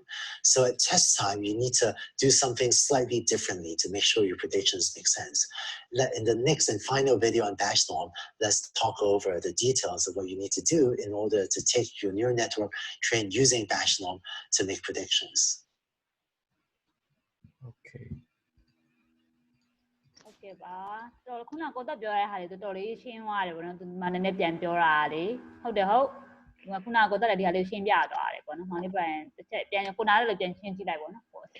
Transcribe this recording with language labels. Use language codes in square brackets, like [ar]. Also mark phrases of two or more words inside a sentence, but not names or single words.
[en] So at test time, you need to do something slightly differently to make sure your predictions make sense. In the next and final video on batch norm, let's talk over the details of what you need to do in order to take your neural network trained using batch norm to make predictions. Okay. [my] Okay ပါတော်ခုနကတော့ပြောရတဲ့ဟာတွေတော်တော်လေးရှင်းသွားတယ်ပေါ့နော်ဒီမှာနည်းနည်းပြန်ပြောတာလေဟုတ်တယ်ဟုတ်ဒီမှာခုနကတော့လည်းဒီဟာလေးရှင်းပြသွားတယ်ပေါ့နော်မောင်လေးပြန်တစ်ချက်ပြန်ကိုနားလည်းပြန်ရှင်းကြည့်လိုက်ပေါ့နော်ဟိုအဆင်